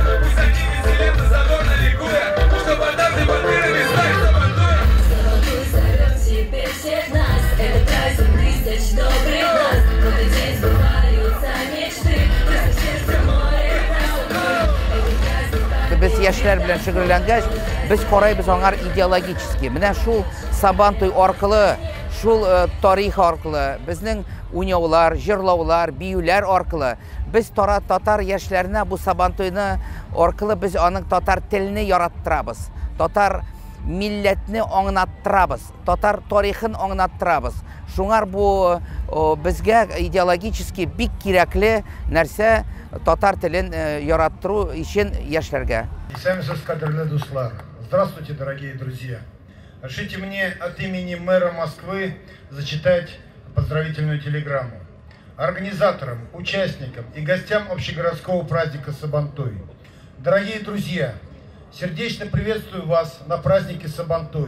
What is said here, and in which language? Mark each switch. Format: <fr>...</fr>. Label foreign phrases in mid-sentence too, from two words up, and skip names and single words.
<ru>Пусть они веселятся, задорно ликуя, чтобы однажды батырами стать сабантуя. Золотой зовет теперь всех нас. Это праздник тысяч добрых глаз. В этот день сбываются мечты. Просто сердце море нас закрыт. Этот праздник</ru> <tt>Biz яшьләр белән шөгыльләнгәч, без карайбыз аңар идеологически. Менә шул Сабантуй аркылы, шул тарих аркылы, безнең уйнаулар, җырлаулар, биюләр аркылы без татар яшьләренә бу Сабантуйны аркылы без аның татар телене яраттырабыз. Татар милләтне аңлаттырабыз, татар тарихын аңлаттырабыз. Шуңар бу безгә идеологически бик кирәкле нәрсә татар телен яраттыру өчен яшьләргә. Исәмсез кадерле дуслар.</tt> <ru>Здравствуйте, дорогие друзья. Разрешите мне от имени мэра Москвы зачитать поздравительную телеграмму. Организаторам, участникам и гостям общегородского праздника Сабантуй. Дорогие друзья, сердечно приветствую вас на празднике Сабантуй.</ru>